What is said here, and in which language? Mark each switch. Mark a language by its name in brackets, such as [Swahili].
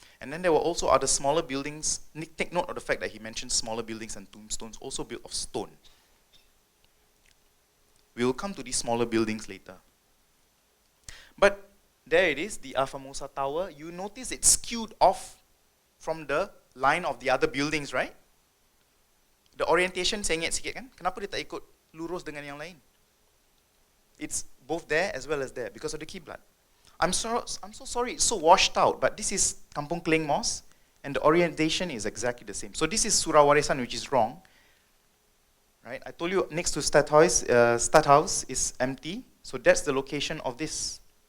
[English] And then there were also other smaller buildings. Take note of the fact that he mentioned smaller buildings and tombstones also built of stone. We will come to these smaller buildings later. But there it is, the Formosa Tower. You notice it's skewed off from the line of the other buildings, right? The orientation, [Malay] saya ingat sikit kan? Kenapa dia tak ikut lurus dengan yang lain? [English] It's both there as well as there because of the kiblat. I'm so sorry, it's so washed out, but this is Kampung Keling Mosque, and the orientation is exactly the same. So this is Surah Warisan, which is wrong. Right? I told you next to Stadthaus is empty, so that's the location of this.